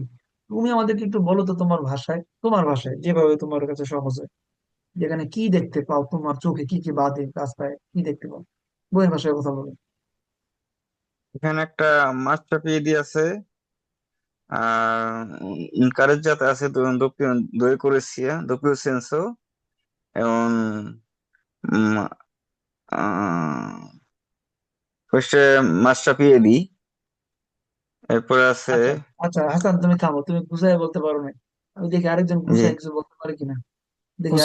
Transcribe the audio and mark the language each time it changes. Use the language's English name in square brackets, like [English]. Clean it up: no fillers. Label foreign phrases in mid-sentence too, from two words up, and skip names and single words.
[Bangla] তুমি আমাদেরকে একটু বলো তো তোমার ভাষায়, তোমার ভাষায় যেভাবে তোমার কাছে সহজ হয়, যেখানে কি দেখতে পাও, তোমার চোখে কি কি বাদে, রাস্তায় কি দেখতে পাও, বইয়ের ভাষায় কথা বলো। এখানে একটা মাছ চাপিয়ে দিয়ে আছে, carreggiata আছে [Italian] doppio due corsia doppio senso [Bangla] এবং উম, আহ, ফার্স্টে মাছ চাপিয়ে দিই, এরপরে আছে আচ্ছা, আচ্ছা হাসান, তুমি থামো, তুমি গুছাই বলতে পারো না। আমি দেখি আরেকজন যে গুছাই কিছু বলতে পারে কিনা, দেখি